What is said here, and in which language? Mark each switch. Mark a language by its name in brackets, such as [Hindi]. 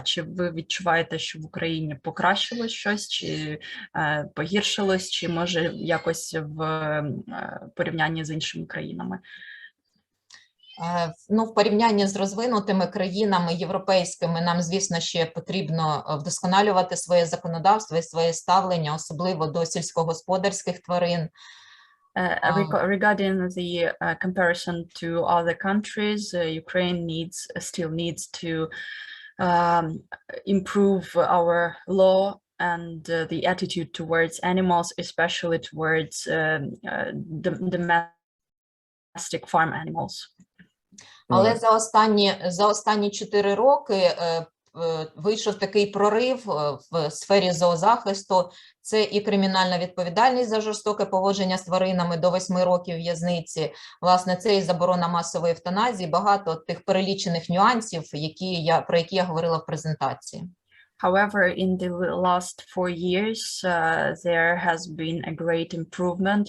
[Ukrainian] Чи ви відчуваєте, що в Україні покращилось щось, чи погіршилось, чи може якось в порівнянні з іншими країнами? Ну, в порівнянні з розвинутими країнами європейськими нам, звісно, ще потрібно вдосконалювати своє законодавство і своє ставлення, особливо до сільськогосподарських тварин. [English] Regarding the comparison to other countries, Ukraine still needs to improve our law and the attitude towards animals, especially towards domestic farm animals. [Ukrainian] Але за останні 4 роки вийшов такий прорив в сфері зоозахисту. Це і кримінальна відповідальність за жорстоке поводження з тваринами до 8 років в'язниці. Власне, це і заборона масової евтаназії, багато тих перелічених нюансів, про які я говорила в презентації. [English] However, in the last 4 years, there has been a great improvement.